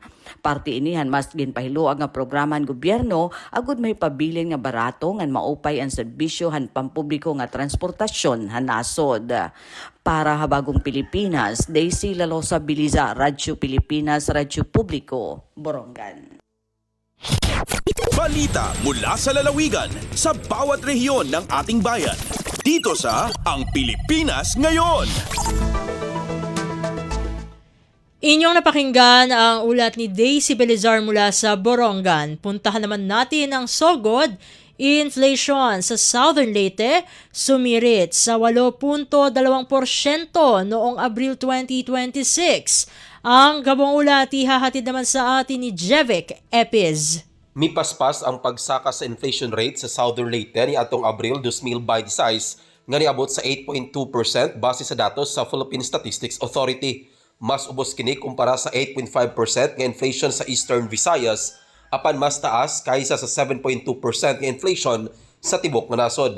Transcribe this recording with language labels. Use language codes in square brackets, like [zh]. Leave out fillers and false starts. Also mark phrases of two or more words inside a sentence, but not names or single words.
[war] Parte inihan mas ginpahiluag nga programa ng gobyerno agud may pabilin nga barato nga maupay ang serbisyo han pampubliko nga transportasyon han nasod. Para habagong Pilipinas, Daisy Lalosa Biliza, Radyo Pilipinas, Radyo Publiko, Borongan. [tl] Balita mula sa lalawigan sa bawat rehiyon ng ating bayan. Dito sa Ang Pilipinas Ngayon. Inyong napakinggan ang ulat ni Daisy Balizar mula sa Borongan. Puntahan naman natin ang Sogod. Inflation sa Southern Leyte sumirit sa 8.2% noong Abril 2026. Ang gabong ulat ihahatid naman sa atin ni Jevic Epiz. [ceb] Mipaspas ang pagsaka sa [en] inflation rate [ceb] sa Southern Leyte ni atong Abril 2026 nga niabot sa 8.2% base sa datos sa Philippine Statistics Authority. Mas ubos kini kumpara sa 8.5% nga inflation sa Eastern Visayas, apan mas taas kaysa sa 7.2% nga inflation sa tibok nga nasod.